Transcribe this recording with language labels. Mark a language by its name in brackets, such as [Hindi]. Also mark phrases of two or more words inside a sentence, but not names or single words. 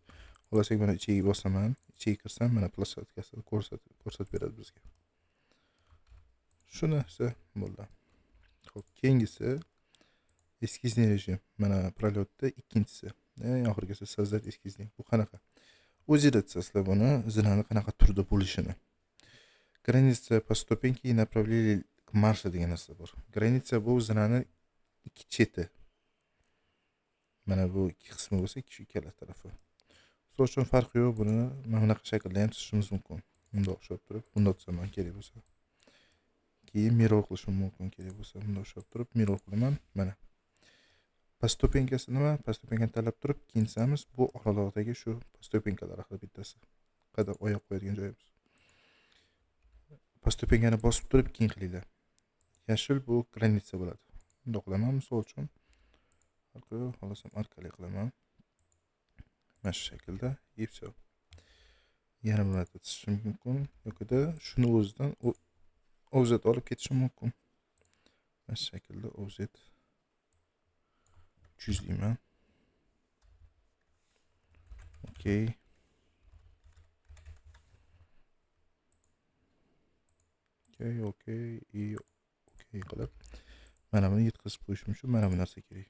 [Uzbek] Xohlasak mana ichiga bosaman, ichiga kirsam mana plashatkasini ko'rsatib beradi bizga. Shuni esa bo'ldi. Xo'p, keyingisi eskizniy rejim. Mana prolyotda ikkinchisi. Eng oxirgisi sozdать eskizniy. Bu qanaqa? O'zingizlar chizasizlar buni, zinani qanaqa turda bo'lishini. [Russian] Граница по ступеньке и направление к маршу [Uzbek] degan narsa bor. Граница bu zinani ikki cheti. Mana bu ikki qismi bo'lsa, ikkala tarafi. Misol uchun farqi yo'q, buni mana bunaqa shaklda ham chizishimiz mumkin. Bunda o'xshab turib, bunda chizaman kerak bo'lsa. Keyin mirror qilishim mumkin kerak bo'lsa, bunda o'xshab turib mirror qilaman. Mana. Pastopenkasi nima? Pastopenkani tanlab turib, keyin chizamiz. Bu oraloqdagi shu pastopenkalar haqida bittasi. Qadar oyoq qo'yadigan joyimiz. Pastopenkani bosib turib keyin qilinglar. Yashil bu granitsa bo'ladi. Bunda qilaman misol uchun. Xohlasam orqali qilaman. Mana shu shaklda, [Russian] и все. [Uzbek] Yana bir marta chizishim mumkin yoki-da shuni o'zidan offset olib ketishim mumkin. Mana shu shaklda offset 300 deyman. OK. OK и OK qilib mana buni yetkazib qo'yishim uchun mana bu narsa kerak.